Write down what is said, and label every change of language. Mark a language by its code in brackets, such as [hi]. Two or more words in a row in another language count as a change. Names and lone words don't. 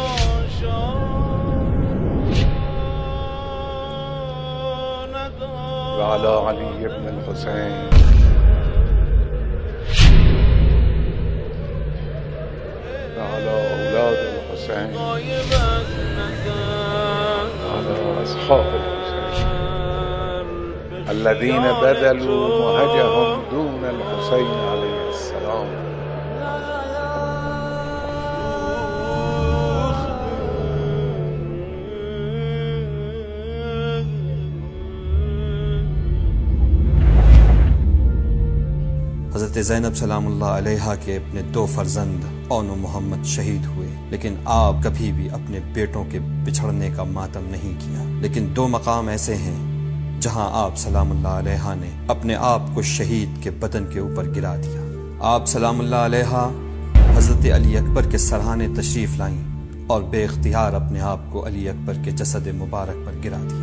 [ar] وعلى علي بن الحسين وعلى أولاد الحسين وعلى أصحاب الحسين الذين بذلوا مهجهم دون الحسين عليه السلام. [ur] حضرت زینب [ar] سلام اللہ علیہا [ur] کے اپنے 2 فرزند اون و محمد شہید ہوئے، لیکن آپ کبھی بھی اپنے بیٹوں کے بچھڑنے کا ماتم نہیں کیا۔ لیکن 2 مقام ایسے ہیں جہاں آپ [ar] سلام اللہ علیہا [ur] نے اپنے آپ کو شہید کے بدن کے اوپر گرا دیا۔ آپ [ar] سلام اللہ علیہا [ur] حضرت علی اکبر کے سرحانے تشریف لائیں اور بے اختیار اپنے آپ کو علی اکبر کے جسد مبارک پر گرا دیا۔